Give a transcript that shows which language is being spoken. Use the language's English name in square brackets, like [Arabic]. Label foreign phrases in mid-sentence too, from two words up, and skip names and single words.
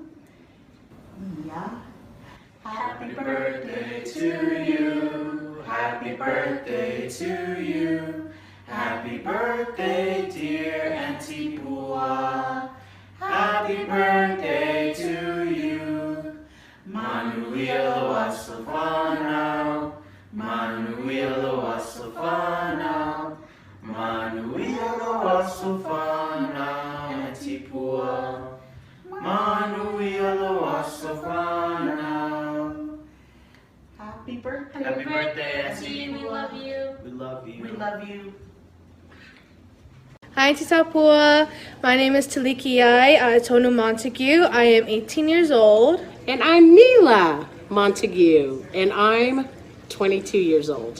[English] Yeah. Happy birthday to you. Happy birthday to you. Happy birthday, dear Auntie Pua. Happy birthday to you. [Samoan] Manuia loa sofanau. Manuia loa sofanau. Manuia loa sofanau, Auntie Pua. Manuia loa sofanau. [English] Happy birthday. Happy birthday, Auntie. We love you. We love you. We love you. Hi, Tisapua. My name is Talikiai Tonu Montague. I am 18 years old. And I'm Mila Montague, and I'm 22 years old.